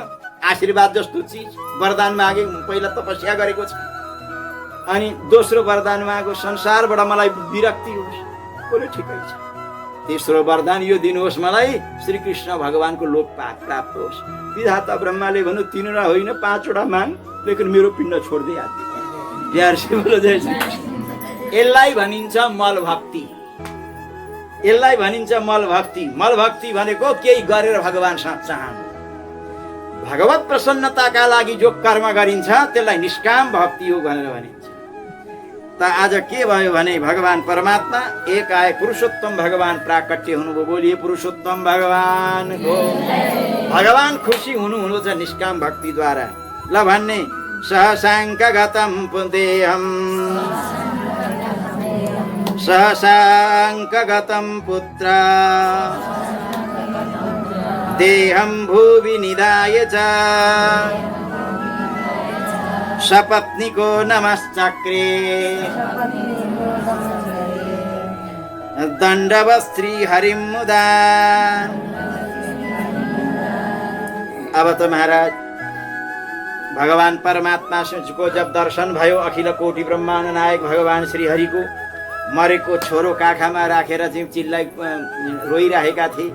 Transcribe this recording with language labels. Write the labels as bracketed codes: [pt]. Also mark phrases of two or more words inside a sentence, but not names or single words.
[ne] आशीर्वाद जस्तो चिज वरदान मागे, पहिला तपस्या गरेको छ, अनि दोस्रो वरदान मागो संसारबाट मलाई विरक्ति होस्। बोले ठिकै छ। तेस्रो वरदान यो दिनुहोस् मलाई, श्री कृष्ण भगवानको लोक प्राप्त होस्। विधाता ब्रह्माले भन्नु 3 वटा होइन 5 वटा माग, लेकिन मेरो पिण्ड छोड्दै आदि। [hi] प्यार से बोलो जय श्री कृष्ण। [ne] यसलाई भनिन्छ मल भक्ति। यसलाई भनिन्छ मल भक्ति। मल भक्ति भनेको केही गरेर भगवानसँग चाहनु। भगवत प्रसन्नताका लागि जो कर्म गरिन्छ त्यसलाई निष्काम भक्ति हो भनेर भनिन्छ। त आज के भयो भने भगवान परमात्मा एक आए, पुरुषोत्तम भगवान प्राकट्य हुनुभयो। [hi] बोलिए पुरुषोत्तम भगवान को। [ne] भगवान खुसी हुनुहुन्छ निष्काम भक्तिद्वारा। ल भन्ने [sa] सहसाङ्कगतं पुदेहम्, सहसाङ्कगतं पुत्र देहं भुवि निधाय च सपत्नीको नमश्चक्रे दण्डवत् श्रीहरिं मुदा। [ne] अब त महाराज भगवान परमात्मा को जब दर्शन भयो, अखिल कोटि ब्रह्माण्ड नायक भगवान श्रीहरिको मरेको छोरो काखामा राखेर चाहिँ चिल्लाइ रोइरहेका थिए।